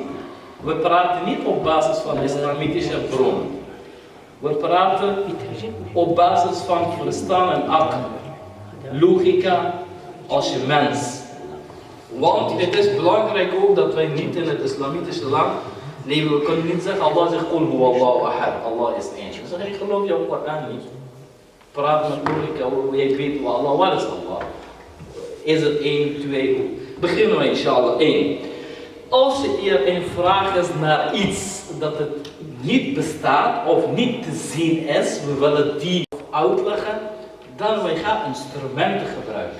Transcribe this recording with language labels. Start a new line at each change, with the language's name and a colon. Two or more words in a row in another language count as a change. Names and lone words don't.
Dutch: We praten niet op basis van islamitische bronnen. We praten op basis van verstaan en akkel. Logica als je mens. Want het is belangrijk ook dat wij niet in het islamitische land leven. We kunnen niet zeggen, Allah zegt,
Arabic: قل هو الله أحد.
Dutch: Allah is eentje. We zeggen, ik geloof jouw Koran niet. Praat met logica, jij weet wat Allah, waar is Allah? Is het 1, 2? Beginnen we inshallah 1. Als er een vraag is naar iets dat het niet bestaat of niet te zien is, we willen die uitleggen, dan wij gaan instrumenten gebruiken.